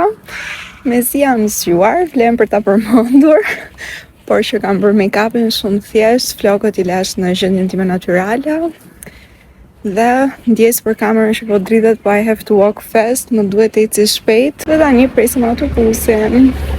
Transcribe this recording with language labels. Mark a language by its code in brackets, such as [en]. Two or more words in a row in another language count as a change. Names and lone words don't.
[sq] Mezi jam zgjuar, vlen për ta përmendur, por që kam bërë make-upin shumë thjesht, flokët i lash në gjendjen time natyrale. Dhe ndjes për kamerën që po dridhet, po [en] I have to walk fast, [sq] më duhet të eci shpejt. Dhe tani presim autobusin.